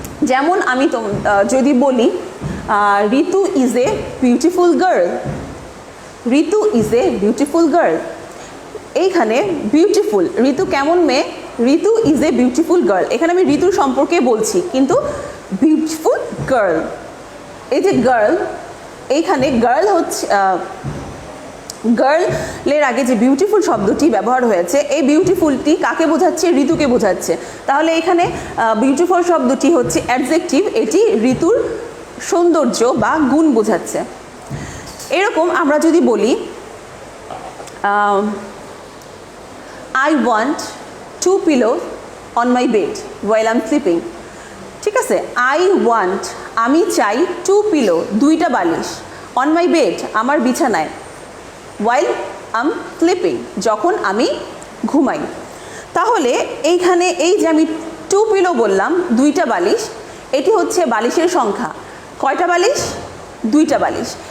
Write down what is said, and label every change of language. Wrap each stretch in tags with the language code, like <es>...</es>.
<bn>যেমন আমি যদি বলি</bn> <en>Ritu is a beautiful girl,</en> <bn>Ritu is a beautiful girl, এইখানে বিউটিফুল, ঋতু কেমন মেয়ে, ঋতু ইজ এ বিউটিফুল গার্ল, এখানে আমি ঋতুর সম্পর্কে বলছি, কিন্তু বিউটিফুল গার্ল, এই যে গার্ল, এইখানে গার্ল হচ্ছে গার্লের আগে যে বিউটিফুল শব্দটি ব্যবহার হয়েছে, এই বিউটিফুলটি কাকে বোঝাচ্ছে? ঋতুকে বোঝাচ্ছে। তাহলে এখানে বিউটিফুল শব্দটি হচ্ছে অ্যাডজেক্টিভ, এটি ঋতুর সৌন্দর্য বা গুণ বোঝাচ্ছে। এরকম আমরা যদি বলি</bn> <en>I want 2 pillows on my bed while I'm sleeping,</en> <bn>ঠিক আছে?</bn> <en>I want,</en> <bn>আমি চাই</bn> <en>2 pillow,</en> <bn>2টা বালিশ,</bn> <en>on my bed,</en> <bn>আমার বিছানায়,</bn> <en>while I'm sleeping,</en> <bn>যখন আমি ঘুমাই। তাহলে এইখানে এই যে আমি 2 pillow বললাম, 2টা বালিশ, এটি হচ্ছে বালিশের সংখ্যা। কয়টা বালিশ? 2টা বালিশ।</bn>